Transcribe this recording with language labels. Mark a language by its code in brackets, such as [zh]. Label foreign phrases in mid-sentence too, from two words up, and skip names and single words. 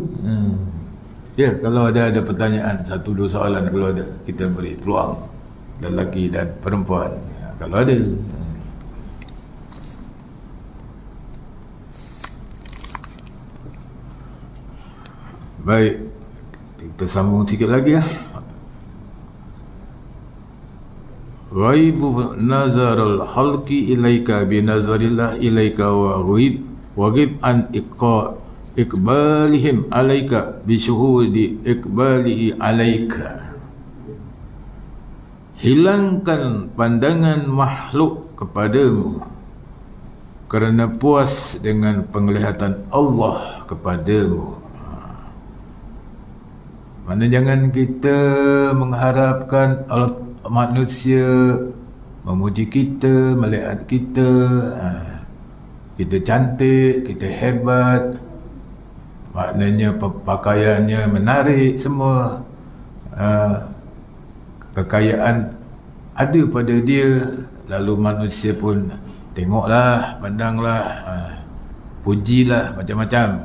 [ms] Ya, kalau ada pertanyaan, 1-2 soalan, kalau ada, kita beri peluang, lelaki dan perempuan, kalau ada. Baik, kita sambung sikit lagi ya. [ar] غيب نظر الخلق إليك بنظر الله إليك وغب عن إقبالهم عليك بشهود إقباله عليك. [ms] Hilangkan pandangan makhluk kepadamu kerana puas dengan penglihatan Allah kepadamu. Mana jangan kita mengharapkan Allah, manusia memuji kita, melihat kita, kita cantik, kita hebat, maknanya pakaiannya menarik semua, kekayaan ada pada dia, lalu manusia pun tengoklah, pandanglah, pujilah macam-macam.